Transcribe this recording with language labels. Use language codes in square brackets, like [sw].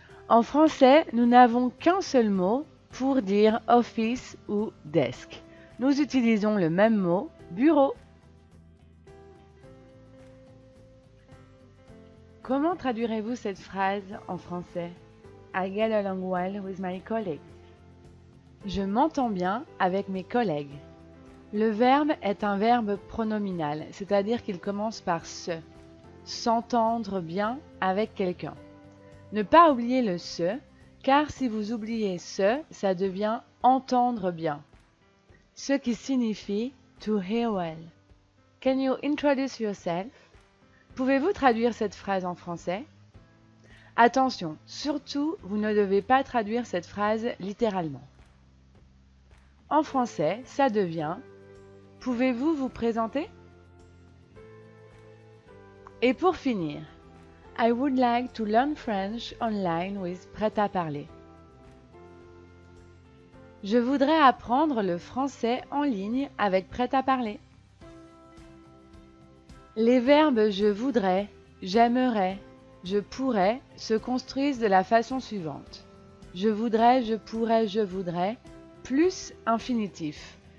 [fr] En français, nous n'avons qu'un seul mot pour dire office ou desk. Nous utilisons le même mot, bureau. Comment traduirez-vous cette phrase en français? [en] I get along well with my colleagues. [fr] Je m'entends bien avec mes collègues. Le verbe est un verbe pronominal, c'est-à-dire qu'il commence par se. S'entendre bien avec quelqu'un. Ne pas oublier le se, car si vous oubliez se, ça devient entendre bien. Ce qui signifie [en] to hear well. Can you introduce yourself? [fr] Pouvez-vous traduire cette phrase en français? Attention, surtout, vous ne devez pas traduire cette phrase littéralement. En français, ça devient « Pouvez-vous vous présenter ?» Et pour finir, [en] I would like to learn French online with Prêt-à-parler. [fr] Je voudrais apprendre le français en ligne avec Prêt-à-parler. Les verbes je voudrais, j'aimerais, je pourrais se construisent de la façon suivante. Je voudrais, je pourrais, je voudrais, plus infinitif.